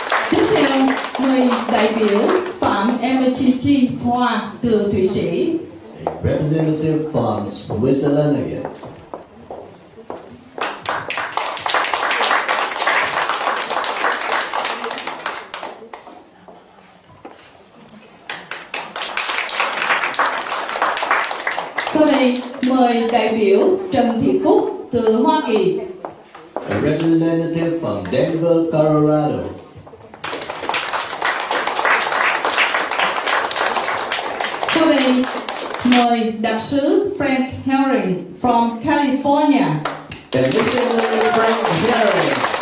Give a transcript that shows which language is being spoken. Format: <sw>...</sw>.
<vi>Tiếp theo, mời đại biểu Phạm Emmerich Hoa từ Thụy Sĩ.</vi> <en>A representative from Switzerland again.</en> <vi>Sau đây, mời đại biểu Trần Thị Cúc từ Hoa Kỳ.</vi> <en>A representative from Denver, Colorado.</en> <vi>Sau đây, mời đặc sứ Frank Herring</vi> <en>from California. A missionary Frank Herring.</en>